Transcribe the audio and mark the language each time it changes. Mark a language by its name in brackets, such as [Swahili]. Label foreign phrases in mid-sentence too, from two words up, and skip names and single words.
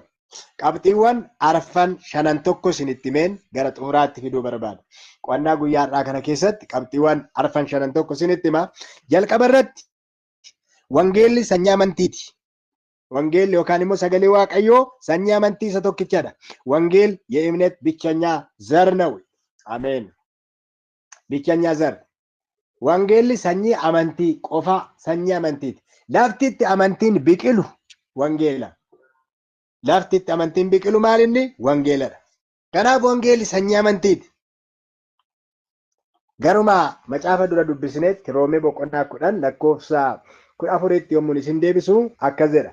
[Oromo] Qabxiiwwan arfan shanan tokko isinitti himeen gara xumuraatti fiduu barbaada. Qo'annaa guyyaa har'aa kana keessatti qabxiiwwan arfan shanan tokko isinitti hima. Jalqaba irratti wangeelli sanyii amantiiti. Wangeelli yookaan immoo sagalee Waaqayyoo sanyii amantii isa tokkichadha. [Amharic] Wangeel የእምነት ብቸኛ ዘር ነው. አሜን። ብቸኛ ዘር. [Oromo] Wangeelli sanyii amantii qofa sanyii amantiiti. Laftitti amantiin biqilu wangeela. Laftitti amantiin biqilu maalinni? Wangeeladha. Kanaaf wangeelli sanyii amantiiti. Garuma macaafa dura dubbisneetti Roomee boqonnaa 10 lakkoofsa 14tti yommuu isin deebisu akkas jedha.